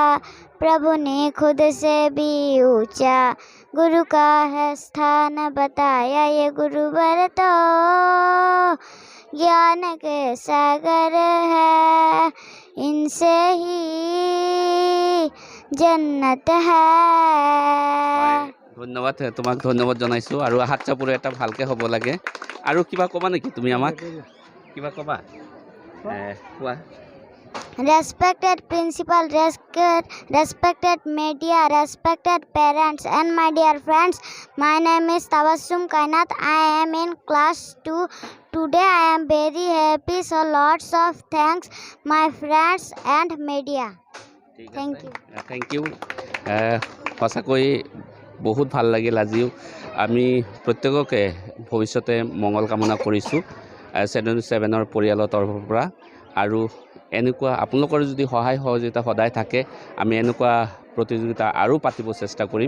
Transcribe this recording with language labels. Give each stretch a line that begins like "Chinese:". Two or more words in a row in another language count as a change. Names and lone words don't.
Hindi: प्रभु ने खुद से भी ऊंचा गुरु का है स्थान बताया। ये गुरुवर तो ज्ञान के सागर है, इनसे ही जन्नत है।
Assamese: ধন্যবাদ, তোমাক ধন্যবাদ জনাইছোঁ। আৰু হাত চাপৰি এটা ভালকৈ হ'ব লাগে। আৰু কিবা ক'বা নেকি তুমি আমাক? কিবা ক'বা? কোৱা।
English: Respected principal, respected media, respected parents and my dear friends, my name is Tabassum Kainat. I am in class 2. Today I am very happy, so lots of thanks my friends and media. Thank you. Thank you.
Assamese: সঁচাকৈ বহুত ভাল লাগিল। আজিও আমি প্ৰত্যেককে ভৱিষ্যতে মংগল কামনা কৰিছোঁ চেডো নিউজ 7ৰ পৰিয়ালৰ তৰফৰ পৰা। আৰু এনেকুৱা আপোনালোকৰ যদি সহায় সহযোগিতা সদায় থাকে, আমি এনেকুৱা প্ৰতিযোগিতা আৰু পাতিব চেষ্টা কৰিম।